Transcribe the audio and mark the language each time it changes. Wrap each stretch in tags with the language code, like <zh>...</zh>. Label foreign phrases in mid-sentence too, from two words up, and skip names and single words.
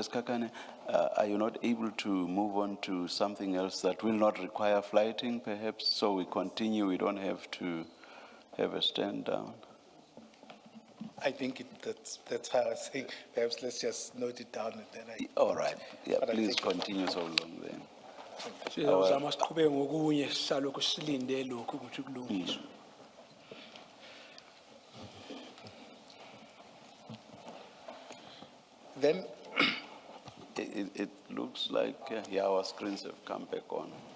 <en>Skakane, are you not able to move on to something else that will not require flighting, perhaps? So we continue, we don't have to have a stand down. I think that's how I was saying, perhaps let's just note it down and then All right, yeah, But I please think- continue so long then.</en> <nd>Sizawuzama siqhubeke ngokunye sisalokhu silinde lokhu ukuthi kulungiswe.</nd> <en>Then, It looks like, yeah, our screens have come back on.</en>